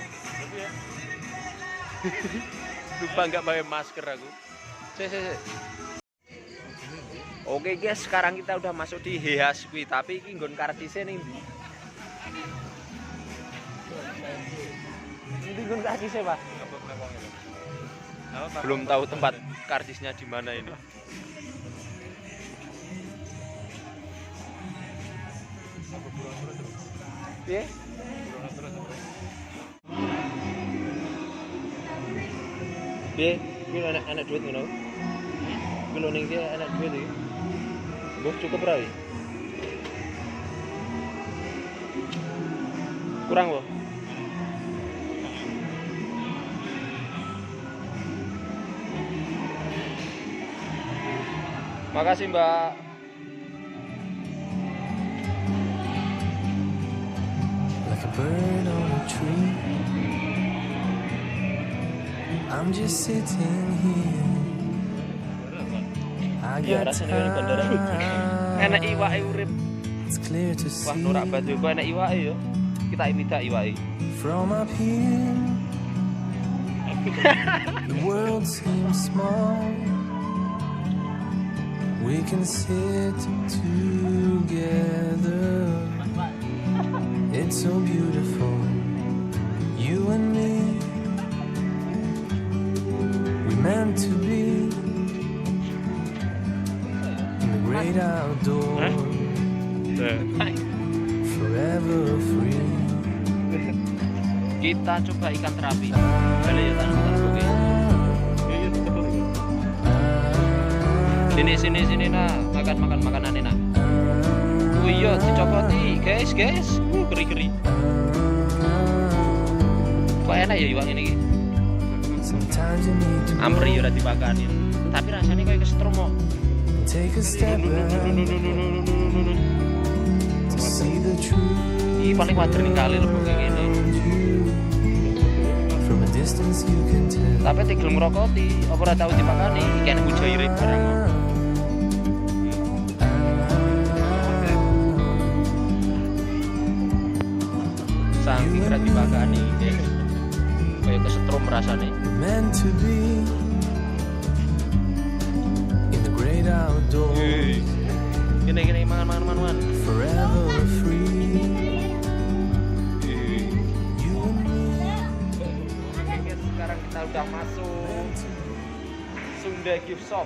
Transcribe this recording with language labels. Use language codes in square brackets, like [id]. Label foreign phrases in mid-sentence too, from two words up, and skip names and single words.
[id] Lupa nggak pakai masker aku. Oke guys, sekarang kita udah masuk di Heha Square, tapi ini [jv] nggon kartise [id] nih. Ini [jv] nggon kartise, [id] Pak. Belum tahu tempat kartisnya di mana ini. [jv] Piye? Piye? Kuwi anak duit ngono. Kuwi ning iki anak duit iki. Mbok cukup ra iki? Kurang, Bu? [id] Makasih, Mbak. [en] Like a bird on a tree, I'm just sitting here. I [id] Ya, [en] got [id] rasanya kayak bandara. Enak [en] time. [jv] iwake urip. [en] It's clear to Wah, see [id] norak banget [jv] kok enak iwake yo. [id] Kita imita iwake. [en] from up here. The world seems small. We can sit together. It's so beautiful, you and me. We meant to be in the great outdoors, forever free. [id] Kita coba ikan terapi. Boleh ya tangan oke. Sini nah, makan makanan enak. [jv] Oh iya, dicopoti, guys. Keri. Kok enak ya iwak ini? [en] Sometimes you need to [id] Ampri ya udah dibakarin. Tapi rasanya kayak kesetrum kok. [en] take a step back to see the truth. [id] Ini paling wajar nih kali lebih kayak gini. [en] From a distance you can tell. [jv] Tapi tinggal ngerokoti, apa ora tau dipakani, kene mujairip barang. Saking ora dipakani, guys. [id] Kayak kesetrum rasane. [en] Meant to be in the great outdoors, [jv] Gini mangan. [en] forever free. You and me. [id] Oke, guys, sekarang kita udah masuk Sunda Gift Shop.